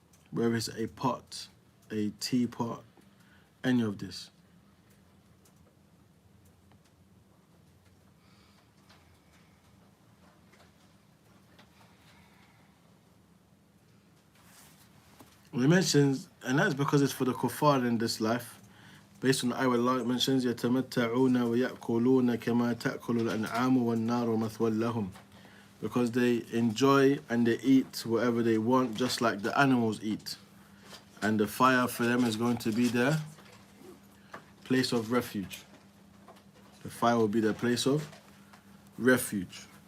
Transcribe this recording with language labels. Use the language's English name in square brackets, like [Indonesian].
[English] Whether it's a pot, a teapot, any of this. He mentions, and that's because it's for the kuffar in this life. Based on the ayah, Allah mentions, [Arabic] يَتَمَتَّعُونَ وَيَأْكُلُونَ كَمَا تَأْكُلُ الْأَنْعَامُ وَالنَّارُ مَثْوًى لَهُمْ. [English] because they enjoy and they eat whatever they want, just like the animals eat. And the fire for them is going to be their place of refuge. The fire will be their place of refuge.